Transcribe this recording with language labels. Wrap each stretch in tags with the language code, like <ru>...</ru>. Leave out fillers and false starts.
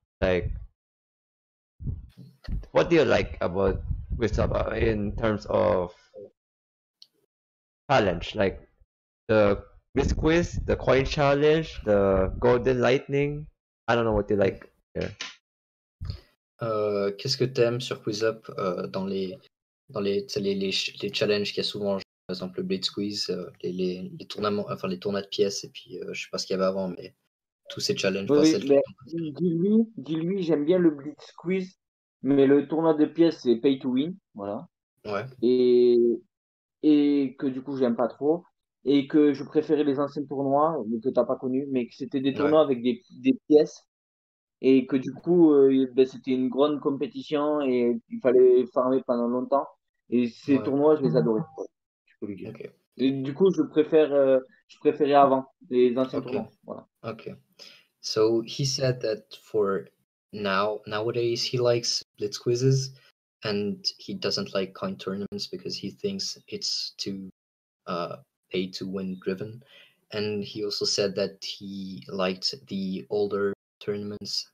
<en>Like, what do you like about Wisdom in terms of challenge? Like the quiz, the coin challenge, the golden lightning. I don't know what you like there.</en> <fr>Qu'est-ce que t'aimes sur QuizUp tu sais, les challenges qu'il y a souvent, genre, par exemple le Blitz Quiz, les tournements, enfin les tournois de pièces, et puis je sais pas ce qu'il y avait avant, mais tous ces challenges, enfin, c'est Oui, lequel mais ton préféré? dis-lui, j'aime bien le blitz quiz, mais le tournoi de pièces, c'est pay to win, voilà, Ouais, et, et que du coup, j'aime pas trop, et que je préférais les anciens tournois, mais que t'as pas connu, mais que c'était des ouais, tournois avec des pièces, et que du coup, c'était une grande compétition et il fallait farmer pendant longtemps. Et ces tournois, je les adorais, voilà, je peux le dire. ok, Et du coup, je préférais avant les anciens ok, tournois. Voilà. ok.</fr> <en>So he said that for nowadays he likes Blitz quizzes and he doesn't like coin tournaments because he thinks it's too pay to win Driven. And he also said that he liked the older tournaments.</en>